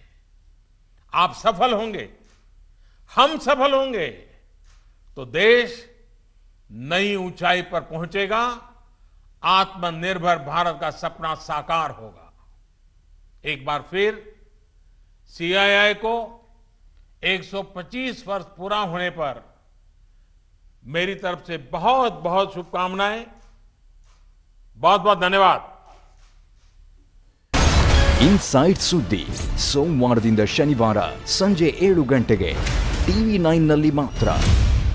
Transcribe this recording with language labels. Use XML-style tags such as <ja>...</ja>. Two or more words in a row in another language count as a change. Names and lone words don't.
<hi>आप सफल होंगे, हम सफल होंगे तो देश नई ऊंचाई पर पहुंचेगा, आत्मनिर्भर भारत का सपना साकार होगा। एक बार फिर सीआईआई को 125 वर्ष पूरा होने पर मेरी तरफ से बहुत बहुत शुभकामनाएं। बहुत बहुत धन्यवाद।</hi> <kn>ಇನ್ಸೈಡ್ ಸುದ್ದಿ ಸೋಮವಾರದಿಂದ ಶನಿವಾರ ಸಂಜೆ 7 ಗಂಟೆಗೆ TV9 ನಲ್ಲಿ ಮಾತ್ರ।</kn>